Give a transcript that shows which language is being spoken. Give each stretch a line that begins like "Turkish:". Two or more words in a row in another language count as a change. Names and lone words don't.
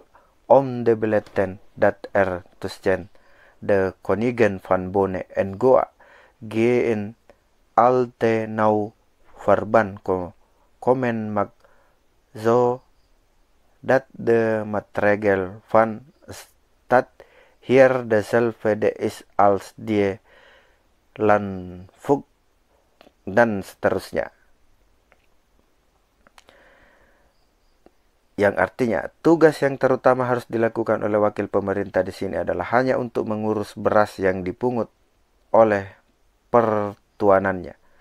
Dutch: om de beletten dat er tussen de koningen van Bone en Goa geen al te nauw verband komen mag, zo dat de maatregel van staat hier dezelfde is als die landvoogd
Indonesian: dan seterusnya. Yang artinya tugas yang terutama harus dilakukan oleh wakil pemerintah di sini adalah hanya untuk mengurus beras yang dipungut oleh pertuanannya,